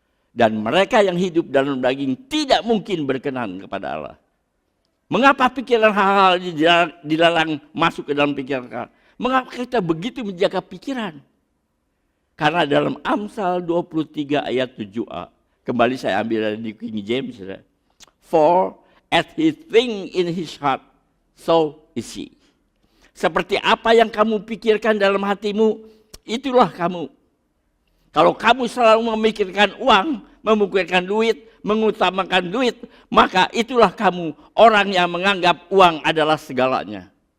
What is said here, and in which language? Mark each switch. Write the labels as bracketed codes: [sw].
[id] Dan mereka yang hidup dalam daging tidak mungkin berkenan kepada Allah. Mengapa pikiran hal-hal ini dilarang masuk ke dalam pikiran kita? Mengapa kita begitu menjaga pikiran? Karena dalam Amsal 23 ayat 7a, kembali saya ambil dari King James. [en] For as he think in his heart, so is he. [id] Seperti apa yang kamu pikirkan dalam hatimu, itulah kamu. Kalau kamu selalu memikirkan uang, memikirkan duit, mengutamakan duit, maka itulah kamu orang yang menganggap uang adalah segalanya.